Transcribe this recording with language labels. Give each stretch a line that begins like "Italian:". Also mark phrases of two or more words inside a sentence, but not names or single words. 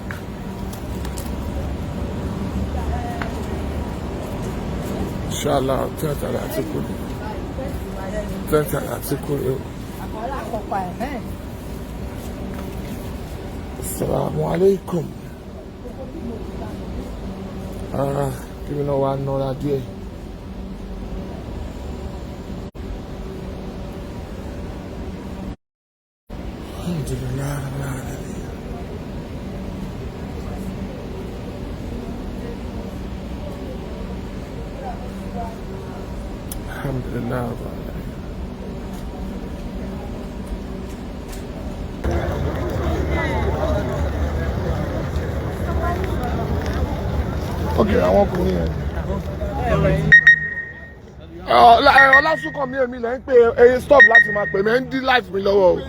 Yoruba: Inshallah tẹ́ǹtì Aliatiku rè o, tẹ́ǹtì Aliatiku rè o.
Arabic: السلام عليكم.
Yoruba: Kí mi náà wá nọ́ra díẹ̀.
Arabic: الحمد لله رب العالمين. الحمد لله رب العالمين.
Yoruba: Okay, àwọn ọkùnrin yẹn. Ọlásùnkàn mi èmi lẹ́ ń pè é stop láti máa pè mí ẹ̀ ń dí life mi lọ́wọ́ o.